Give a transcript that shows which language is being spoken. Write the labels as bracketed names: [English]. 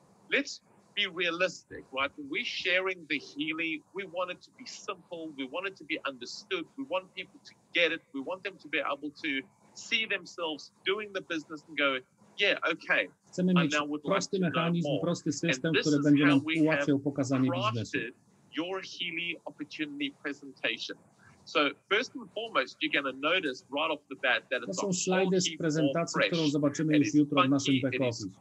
[English] Let's be realistic, right? When we're sharing the Healy, we want it to be simple, we want it to be understood, we want people to get it, we want them to be able to see themselves doing the business and go, yeah, okay. [Polish] Chcemy mieć prosty mechanizm, prosty system, który będzie nam ułatwiał pokazanie biznesu. [English] Your Healy opportunity presentation. So first and foremost, you're going to notice right off the bat that [Polish] To [English] it's [Polish] są [English] a [Polish] slajdy z prezentacji, którą zobaczymy już jutro w naszym back office.